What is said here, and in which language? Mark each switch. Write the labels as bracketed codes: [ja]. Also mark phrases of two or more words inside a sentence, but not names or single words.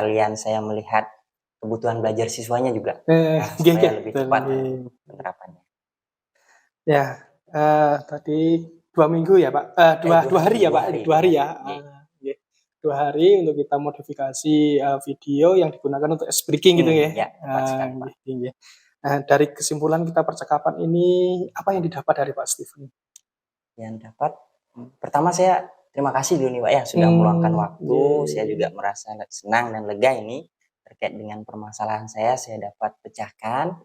[id] sekalian saya melihat kebutuhan belajar siswanya juga, Nggih supaya nggih, lebih betul cepat nggih. nanti penerapannya. Ya, tadi 2 minggu ya, Pak? 2 hari ya, 2 Pak? hari 2 2 hari hari, ya? nggih. Nggih. 2 hari untuk kita modifikasi, video yang digunakan untuk speaking gitu ya? Ya, tepat sekali, Pak. [jv] Nggih nggih nggih. [id] Nah, dari kesimpulan kita percakapan ini, apa yang didapat dari Pak Steven? Yang dapat, pertama saya terima kasih dulu nih, Pak, ya, sudah meluangkan waktu. Saya Nggih. juga merasa senang dan lega ini terkait dengan permasalahan saya dapat pecahkan, bahwa